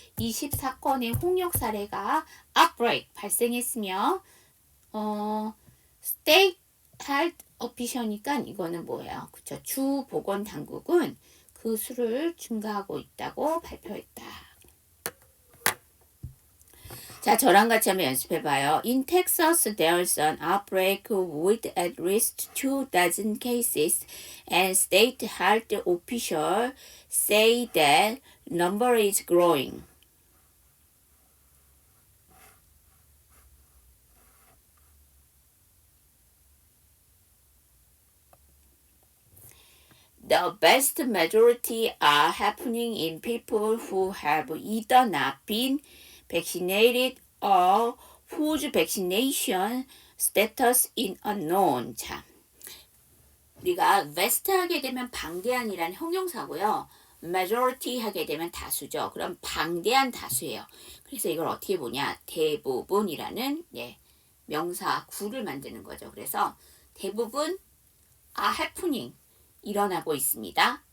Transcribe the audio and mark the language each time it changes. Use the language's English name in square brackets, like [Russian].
[Korean] 24건의 홍역 사례가 outbreak 발생했으며 [English] state health official [Korean] 이니까 이거는 뭐예요? 그쵸? 주 보건 당국은 그 수를 증가하고 있다고 발표했다. 자, 저랑 같이 한번 연습해봐요. [English] In Texas, there's an outbreak with at least 2 dozen cases, and state health officials say that number is growing. The vast majority are happening in people who have either not been vaccinated or whose vaccination status is unknown. [Korean] 자, 우리가 vast 하게 되면 방대한이라는 형용사고요. majority 하게 되면 다수죠. 그럼 방대한 다수예요. 그래서 이걸 어떻게 보냐? 대부분이라는 명사 구를 만드는 거죠. 그래서 대부분 [English] are happening [Korean] 일어나고 있습니다.